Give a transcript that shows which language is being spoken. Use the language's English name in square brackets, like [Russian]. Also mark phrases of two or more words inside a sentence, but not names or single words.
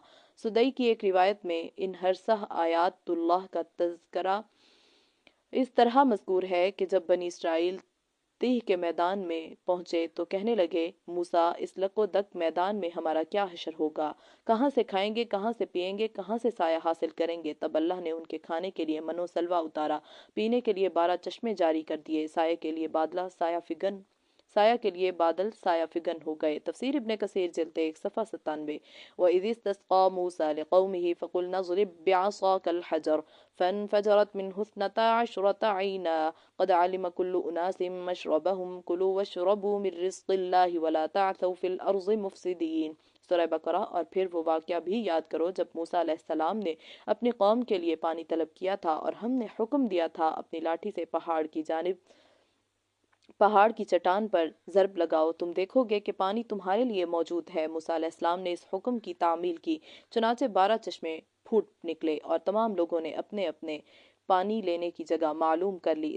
[Hindi] सुदई की एक रिवायत में इन हरसह आयातुल्लाह का तज़करा इस तरह मज़कूर है कि जब बनी इसराइल तीह के मैदान में पहुंचे तो कहने लगे, मूसा इस लको दक मैदान में हमारा क्या हशर होगा, कहाँ से खाएंगे, कहाँ से पिएंगे, कहाँ से साया हासिल करेंगे। तब अल्लाह ने उनके खाने के लिए मनो सलवा उतारा, पीने के लिए 12 चश्मे जारी कर दिए, साये के लिए साया के लिए बादल साया फिगन हो गए। तफसीर इब्ने कसीर जिल्द 1 सफ़ा 97। [Arabic] وإذ استسقى موسى لقومه فقلنا اضرب بعصاك الحجر فانفجرت منه اثنتا عشرة عينا قد علم كل أناس مشربهم كلوا واشربوا من رزق الله ولا تعثوا في الأرض مفسدين. सूरह बकरा। [Hindi] और फिर वो वाक़या भी याद करो जब मूसा अलैहिस्सलाम ने अपनी कौम के लिए पानी तलब किया था और हमने हुक्म दिया था अपनी लाठी से पहाड़ की चट्टान पर ज़रब लगाओ, तुम देखोगे कि पानी तुम्हारे लिए मौजूद है। मूसा अलैहिस्सलाम ने इस हुक्म की तामील की, चुनाचे 12 चश्मे फूट निकले और तमाम लोगों ने अपने अपने पानी लेने की जगह मालूम कर ली।